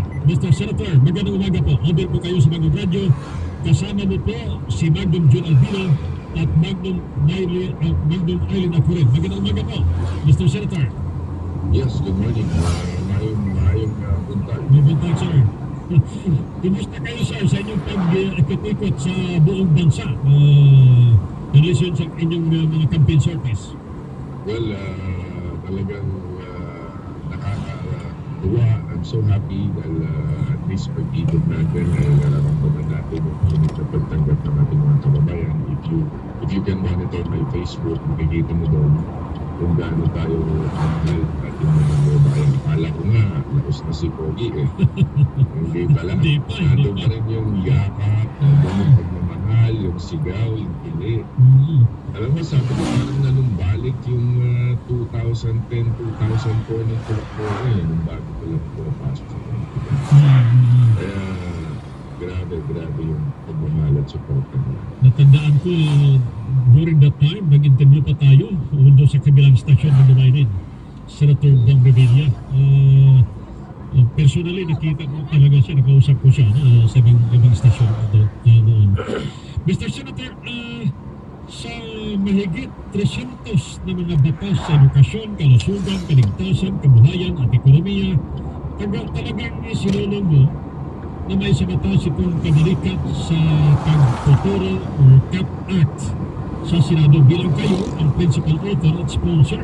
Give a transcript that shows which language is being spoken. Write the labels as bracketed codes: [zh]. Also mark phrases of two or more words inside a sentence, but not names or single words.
[tl] Mr. Senator, magandang umaga po. Over po kayo sa Bagong Radyo. Kasama mo po si Magnum Jun Albino at Magnum Eileen Acuret. Magandang umaga po, Mr. Senator. [en] Yes, good morning. [ceb] Maayong buntag. May buntag, sir. [tl] Kumusta kayo, sir, sa inyong pag-ikot sa buong bansa in relation sa inyong mga [en] campaign service? [tl] Well, talagang nakakatuwa. [en] I'm so happy [tl] dahil at least pag-ikot natin ay nararamdaman natin yung unit na pagtanggap ng ating mga kababayan. [en] If you can monitor my Facebook, [tl] makikita mo doon kung gaano tayo kamahal ating mga kababayan. Akala ko nga, laos na si Pogi eh. Hindi pala. Hindi pa. Nandun pa rin yung yakap, nandun yung pagmamahal, yung sigaw, yung pili. Alam mo, sabi ko parang nanumbalik yung 2010, 2004 ng tulak-tulak eh, nung bago ko lang pumapasok sa politika. Kaya, grabe yung pagmamahal at support nila. Natandaan ko, [en] during that time, [tl] nag-interview pa tayo doon sa kabilang stasyon na Dumainin. Senator Bong Revilla. Personally, nakita ko talaga siya, nakausap ko siya sa ibang stasyon noon. Mr. Senator, sa mahigit 300 na mga batas sa edukasyon, kalusugan, kaligtasan, kabuhayan at ekonomiya, talagang sinulong mo na may sa batas itong kabalikat sa pagtuturo o CAP Act sa Senado bilang kayo ang principal author at sponsor.